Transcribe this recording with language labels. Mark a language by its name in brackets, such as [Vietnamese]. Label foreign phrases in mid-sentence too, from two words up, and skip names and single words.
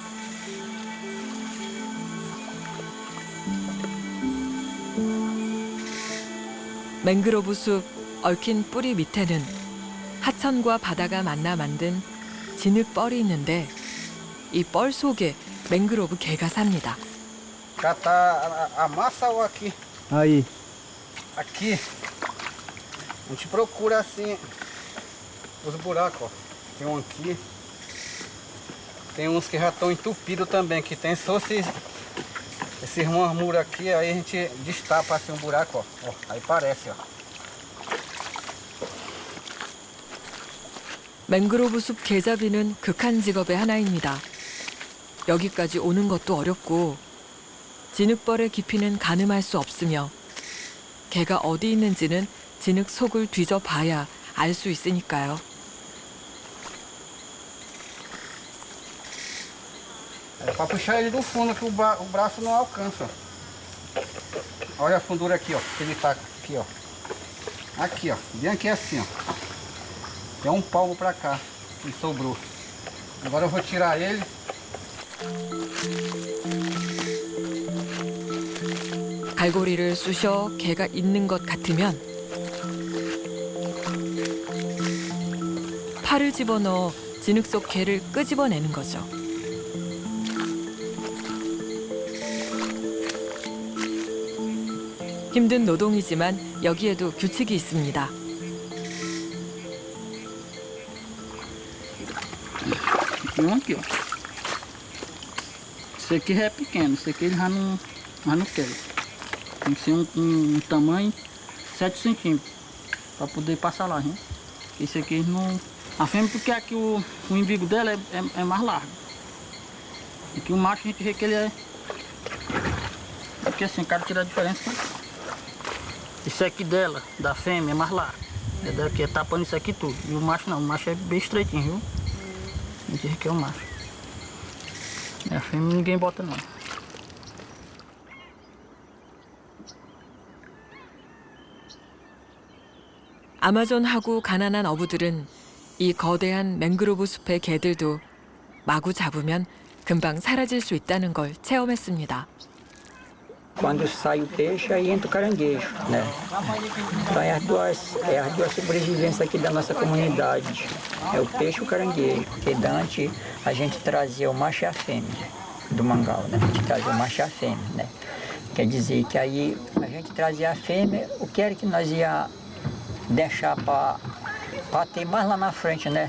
[Korean] 맹그로브 숲 얽힌 뿌리 밑에는 하천과 바다가 만나 만든 진흙벌이 있는데 이 뻘 속에 맹그로브 개가 삽니다. [Portuguese] Catar a massa ou aqui? Aí. Aqui. A gente procura assim os buracos, ó. Tem um aqui. Tem uns que já estão entupidos também, que tem só esses murmuros aqui, aí a gente destapa assim um buraco, ó. Ó, aí parece, ó. [Korean] 맹그로브 숲 개잡이는 극한 직업의 하나입니다. 여기까지 오는 것도 어렵고 진흙벌의 깊이는 가늠할 수 없으며 개가 어디 있는지는 진흙 속을 뒤져봐야 알 수 있으니까요. [Portuguese] É para puxar ele do fundo que o braço não alcança. Olha a fundura aqui, ó. Que ele tá aqui, ó. Aqui, ó. Bem aqui assim, ó. Tem um palmo para cá que sobrou. Agora eu vou tirar ele. [Korean] 갈고리를 쑤셔 개가 있는 것 같으면 팔을 집어넣어 진흙 속 개를 끄집어내는 거죠. 힘든 노동이지만 여기에도 규칙이 있습니다. [Portuguese] Aqui, ó. Esse aqui já é pequeno, esse aqui ele já não quer. Tem que ser um tamanho 7 centímetros para poder passar lá, hein? Esse aqui não. A fêmea porque aqui o umbigo dela é mais largo. Aqui o macho a gente vê que ele é. Porque assim, cara tira a diferença. Esse aqui dela, da fêmea, é mais largo. É daqui, é tapando isso aqui tudo. E o macho não, o macho é bem estreitinho, viu? A gente vê que é o macho. A fêmea ninguém bota não. [Korean] 아마존하고 가난한 어부들은 이 거대한 맹그로브 숲의 개들도 마구 잡으면 금방 사라질 수 있다는 걸 체험했습니다. [Portuguese] Quando sai o peixe, aí entra o caranguejo, né? Então é as duas sobrevivências aqui da nossa comunidade. É o peixe e o caranguejo. Porque antes a gente trazia o macho e a fêmea do mangal, né? A gente trazia o macho e a fêmea, né? Quer dizer que aí a gente trazia a fêmea, o que era que nós ia deixar para ter mais lá na frente, né?